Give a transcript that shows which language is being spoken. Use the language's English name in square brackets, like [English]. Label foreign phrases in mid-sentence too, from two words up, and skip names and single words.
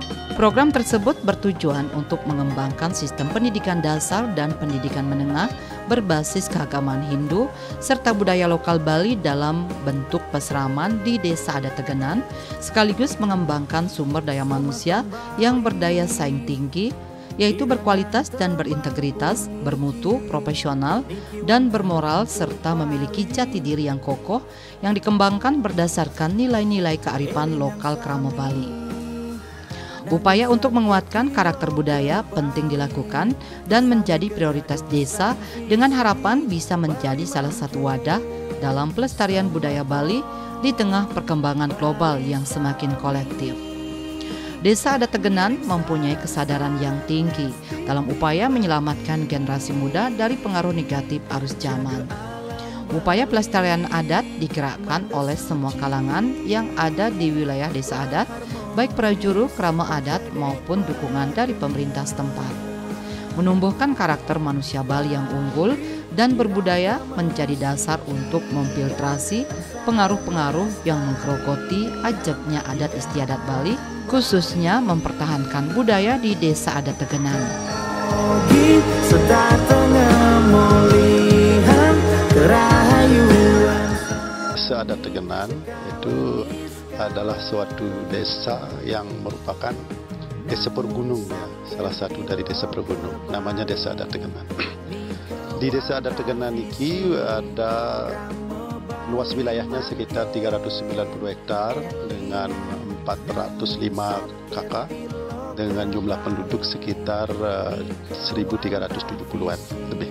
[Indonesian] Program tersebut bertujuan untuk mengembangkan sistem pendidikan dasar dan pendidikan menengah berbasis keagamaan Hindu serta budaya lokal Bali dalam bentuk peseraman di Desa Adat Tegenan, sekaligus mengembangkan sumber daya manusia yang berdaya saing tinggi, yaitu berkualitas dan berintegritas, bermutu, profesional, dan bermoral serta memiliki jati diri yang kokoh yang dikembangkan berdasarkan nilai-nilai kearifan lokal kerama Bali. Upaya untuk menguatkan karakter budaya penting dilakukan dan menjadi prioritas desa dengan harapan bisa menjadi salah satu wadah dalam pelestarian budaya Bali di tengah perkembangan global yang semakin kolektif. Desa Adat Tegenan mempunyai kesadaran yang tinggi dalam upaya menyelamatkan generasi muda dari pengaruh negatif arus zaman. Upaya pelestarian adat digerakkan oleh semua kalangan yang ada di wilayah Desa Adat, baik prajuru, kerama adat maupun dukungan dari pemerintah setempat. Menumbuhkan karakter manusia Bali yang unggul dan berbudaya menjadi dasar untuk memfiltrasi pengaruh-pengaruh yang menggerogoti ajabnya adat istiadat Bali, khususnya mempertahankan budaya di Desa Adat Tegenan. Desa Adat Tegenan itu adalah suatu desa yang merupakan desa pergunung, ya, salah satu dari desa pergunung, namanya Desa Adat Tegenan. Di Desa Adat Tegenan ini ada luas wilayahnya sekitar 390 hektar dengan 405 kakak dengan jumlah penduduk sekitar 1.370-an lebih.